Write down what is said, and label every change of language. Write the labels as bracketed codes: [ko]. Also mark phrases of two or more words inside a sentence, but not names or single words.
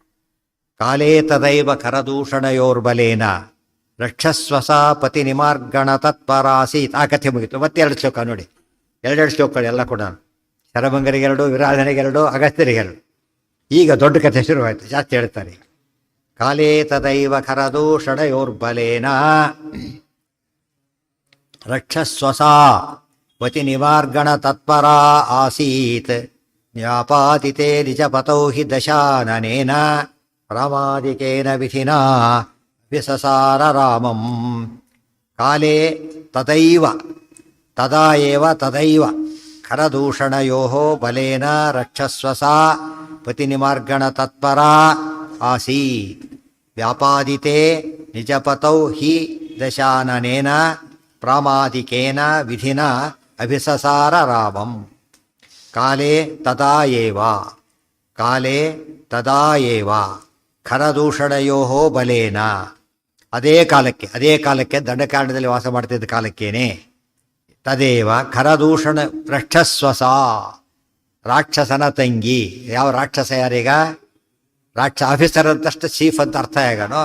[sa] ಕಾಲೇ ತದೈವ ಕರದೂಷಣಯೋರ್ಬಲೇನ ರಕ್ಷಸ್ವಸ ಪತಿ ನಿಮಾರ್ಗಣ ತತ್ಪರಾಸೀತ್. [kn] ಆ ಕಥೆ ಮುಗಿತು. ಮತ್ತೆ ಎರಡು ಶ್ಲೋಕ ನೋಡಿ, ಎರಡೆರಡು ಶ್ಲೋಕಗಳು ಎಲ್ಲ ಕೂಡ. ಶರಭಂಗರಿಗೆರಡು, ವಿರಾಧನೆಗೆರಡು, ಅಗಸ್ತ್ಯರಿಗೆರಡು. ಈಗ ದೊಡ್ಡ ಕಥೆ ಶುರುವಾಯಿತು, ಜಾಸ್ತಿ ಹೇಳ್ತಾರೆ. [sa] ಕಾಲೇ ತದೈವ ಖರದೂಷಣಯೋರ್ಬಲೇನ ರಕ್ಷಸ್ವಸಾ ವತಿ ನಿವಾರ್ಗಣ ತತ್ಪರಾ ಆಸೀತ್ ನ್ಯಾಪಾತಿತೆ ನಿಜಪತೌ ಹಿ ದಶಾನನೇನ ಪ್ರಾಮಾದಿಕೇನ ವಿಧಿನಾ ವಿಸಸಾರ ರಾಮಂ. ಕಾಲೇ ತದೈವ ತದಾ ಏವ ತದೈವ ಖರದೂಷಣಯೋಃ ಬಲೇನ ರಕ್ಷಸ್ವಸಾ ಪತಿ ನಿಮಾರ್ಗಣ ತತ್ಪರಾ ಆಸೀತ್ ವ್ಯಾಪಾದಿತೆ ನಿಜಪತೌ ಹಿ ದಶಾನನೇನ ಪ್ರಾಮಾದಿಕೇನ ವಿಧಿನ ಅಭಿಸಸಾರ ರಾಮಂ. ಕಾಲೇ ತದಾ ಏವ ಕಾಲೇ ತದಾ ಏವ ಖರದೂಷಣಯೋಃ ಬಲೇನ. [kn] ಅದೇ ಕಾಲಕ್ಕೆ ದಂಡಕಾರಣ್ಯದಲ್ಲಿ ವಾಸ ಮಾಡ್ತಿದ್ದ ಕಾಲಕ್ಕೇನೆ. [sa] ತದೇವ ಖರದೂಷಣ ರಕ್ಷಸ್ವಸ. [kn] ರಾಕ್ಷಸನ ತಂಗಿ. ಯಾವ ರಾಕ್ಷಸ? ಯಾರೀಗ ಆಫೀಸರ್ ಅಂತಷ್ಟು ಚೀಫ್ ಅಂತ ಅರ್ಥ ಹೇಗನೋ.